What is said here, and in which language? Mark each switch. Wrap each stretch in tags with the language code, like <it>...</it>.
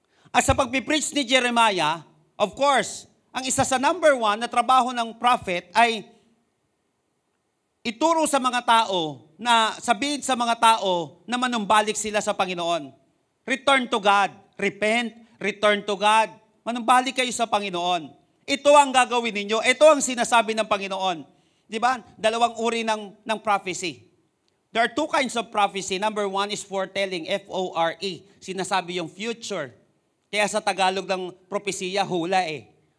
<tl>At sa pagpipreach ni Jeremiah, of course, ang isa sa number one na trabaho ng prophet ay ituro sa mga tao, na sabihin sa mga tao na manumbalik sila sa Panginoon.</tl> <en>Return to God. Repent. Return to God.</en> <tl>Manumbalik kayo sa Panginoon. Ito ang gagawin ninyo. Ito ang sinasabi ng Panginoon. Di ba? Dalawang uri ng prophecy.</tl> <en>There are two kinds of prophecy. Number one is foretelling, F-O-R-E.</en> <tl>Sinasabi yung future. Kaya sa Tagalog ng propesiya, hula eh.</tl>